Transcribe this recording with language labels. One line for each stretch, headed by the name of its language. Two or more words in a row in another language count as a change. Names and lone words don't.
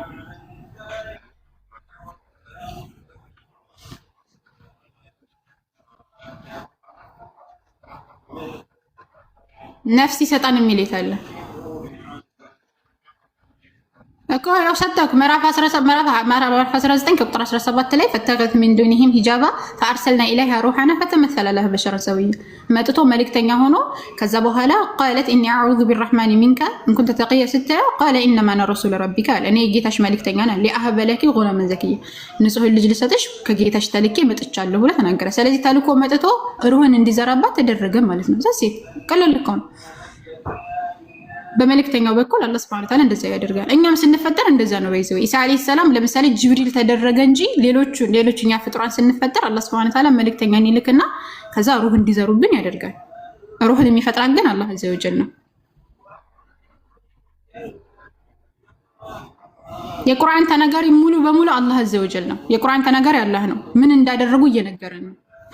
Amharic: ነፍስ ይሰጣን የሚል የታለ እኮ ያው ሰጣኩ ምዕራፍ 19 ቁጥር 17 ላይ ፈተገት
Arabic: من دونهم حجابا فارسلنا اليها روحنا فتمثل لها بشرا سويا
Amharic: መጥቶ መልእክተኛ ሆኖ ከዛ በኋላ
Arabic: قالت اني اعوذ بالرحمن منك ان كنت تقيا ستة قال انما انا رسول ربك
Amharic: እኔ ጌታሽ መልእክተኛ ነኝ
Arabic: لأهب لك غلاما زكيا
Amharic: ንጹህ ልጅ ልሰጥሽ ከጌታሽ ተልኬ መጥቻለሁ ብለ ተናገረ። ስለዚህ ተልኮ መጥቶ ሩህን እንዲዘራባት ተደረገ ማለት ነው። ዘሴት ቀለል እኮ ነው። በመልእክተኛው በኩል አላህ
Arabic: سبحانه وتعالى
Amharic: እንደዛ ያደርጋል። እኛም ስንፈጠር እንደዛ ነው። በይዘው ኢሳ
Arabic: عليه السلام
Amharic: ለምሳሌ ጅብሪል ተደረገ እንጂ ሌሎችኛ ፍጥሯን ስንፈጠር አላህ
Arabic: سبحانه وتعالى
Amharic: መልእክተኛን ይልክና ከዛ ሩህ እንዲዘሩብን ያደርጋል። ሩህን የሚፈጥራን ግን አላህ
Arabic: عز وجل
Amharic: ነው። የቁርአን ተናጋሪ ሙሉ በሙሉ አላህ
Arabic: عز وجل
Amharic: ነው። የቁርአን ተናጋሪ አላህ ነው። ምን እንዳደረጉ እየነገረን ነው።